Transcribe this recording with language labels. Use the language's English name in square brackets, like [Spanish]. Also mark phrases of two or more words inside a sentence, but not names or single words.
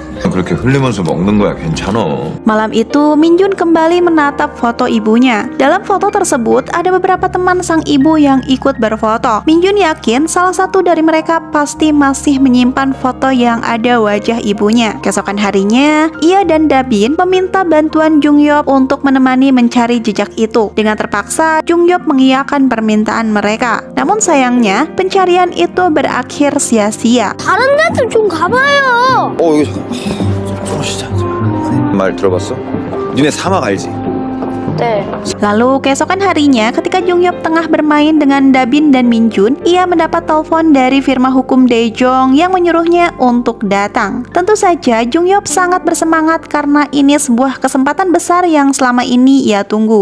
[Korean] 그렇게 흘리면서 먹는 거야. 괜찮아. [Indonesian] Malam itu, Minjun kembali menatap foto ibunya. Dalam foto tersebut, ada beberapa teman sang ibu yang ikut berfoto. Minjun yakin salah satu dari mereka pasti masih menyimpan foto yang ada wajah ibunya. Keesokan harinya, ia dan Dabin meminta bantuan Jungyop untuk menemani mencari jejak itu. Dengan terpaksa, Jungyop mengiyakan permintaan mereka. Namun sayangnya, pencarian itu berakhir sia-sia. [Korean] 다른 데도 좀 가봐요. 이거 잠깐만. 진짜. 말 들어봤어? 니네 사막 알지? 네. [Indonesian] Lalu keesokan harinya ketika Jungyop tengah bermain dengan Dabin dan Minjun, ia mendapat telepon dari firma hukum Daejong yang menyuruhnya untuk datang. Tentu saja Jungyop sangat bersemangat karena ini sebuah kesempatan besar yang selama ini ia tunggu.